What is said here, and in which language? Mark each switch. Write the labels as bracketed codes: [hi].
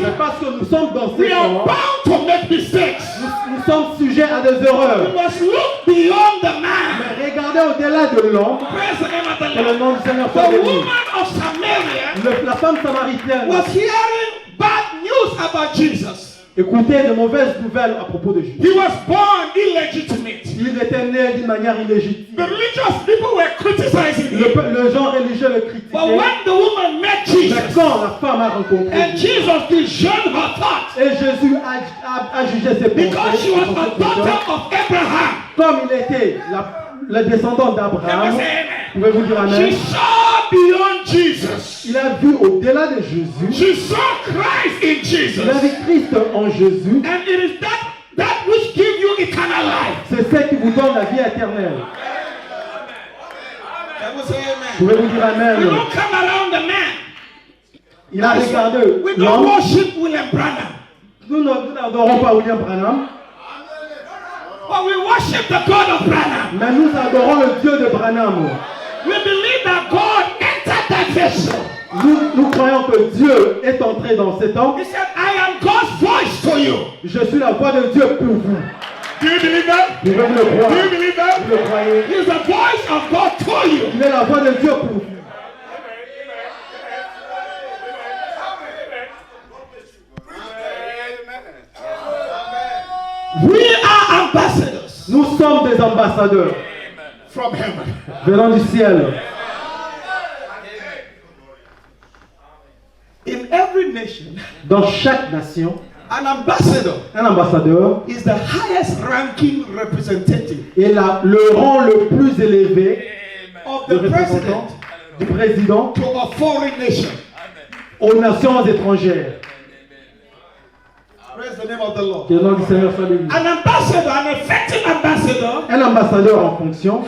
[fr] C'est parce que nous sommes dans [en] we [fr] ces [en] are [fr] corps, [en] bound to make mistakes. [fr] nous sommes sujets à des [en] We [fr] erreurs. [en] must look beyond the man. [fr] Mais regardez au-delà de l'homme, [en] Praise the name of the [fr] que le [en] Lord. [fr] nom du Seigneur soit [en] The [fr] béni. [en] woman of Samaria [fr] La femme samaritaine [en] was hearing bad news about Jesus. [fr] écoutait de mauvaises nouvelles à propos de Jésus. [en] He was born illegitimate. [fr] Il était né d'une manière illégitime. [en] The religious people were criticizing him. [fr] Le genre religieux le critiquait. [en] But when the woman met [fr] Mais [en] Jesus, [fr] quand la femme a rencontré [en] and [fr] Jésus, [en] Jesus discerned her thoughts, [fr] et Jésus a jugé ses [en] because she was [fr] pensées, [en] a daughter of Abraham, [fr] comme il était le descendant [en] they [fr] d'Abraham, [en] will say amen. [fr] pouvez-vous dire Amen? [en] She saw beyond Jesus. [fr] Il a vu au-delà de Jésus, [en] She saw Christ in Jesus. [fr] il a vu Christ en Jésus, [en] And it is that which gives you eternal life. [fr] c'est ce qui vous donne la vie éternelle. [en] They will say amen. [fr] Pouvez-vous dire [en] We [fr] Amen? [en] don't come around the man. [fr] Il a regardé [en] We don't [fr] l'homme. [en] worship William Branham. [fr] Nous n'adorons pas William Branham, [en] But we worship the God of Branham. [fr] mais nous adorons le Dieu de Branham. [en] We believe that God entered that vessel. [fr] Nous croyons que Dieu est entré dans cet homme. [en] He said, I am God's voice to you. [fr] Je suis la voix de Dieu pour vous. [en] Do you believe that? [fr] Pouvez-vous le croire? [en] Do you believe that? [fr] Vous le croyez? [en] He's the voice of God to you. [fr] Il est la voix de Dieu pour vous. [en] We are ambassadors [fr] Nous sommes des ambassadeurs [en] from heaven. [fr] venant du ciel. [en] In every nation, [fr] Dans chaque nation, [en] an ambassador [fr] un ambassadeur [en] is the highest ranking representative [fr] est le rang le plus élevé [en] of [fr] de [en] the [fr] représentant [en] president [fr] du président [en] to a foreign nation. [fr] aux nations étrangères. [en] Praise the name of the Lord. [fr] Que le nom du Seigneur soit béni. [en] An ambassador, an effective ambassador, [fr] Un ambassadeur en fonction,